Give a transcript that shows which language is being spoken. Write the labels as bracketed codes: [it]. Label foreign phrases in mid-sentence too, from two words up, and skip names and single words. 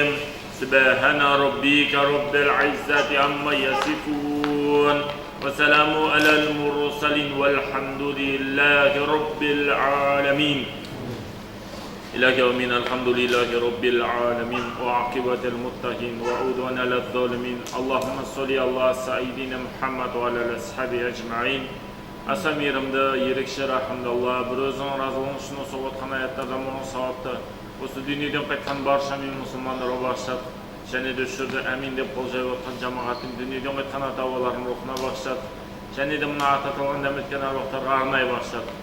[ar] سبحان ربك رب العزة عما يصفون وسلام على المرسلين والحمد لله رب العالمين. إلى يومنا الحمد لله رب العالمين وعاقبة المتقين وعدوان على الظالمين. اللهم صل على سيدنا محمد وعلى أصحابه أجمعين. [kk] Аса мейірімді, ерекше рахымды Алла, бір өзің разылығың үшін осы отқан аяттардан мұның сауапты осы дүниеден қайтқан барша мен мұсылмандарға бағыштап, және де осы жерде әмин деп қол жайып отқан жамағаттың дүниеден қайтқан ата-бабаларының рухына бағыштап, және де мына аты аталған дәметкен аруақтарға арнайы бағыштап.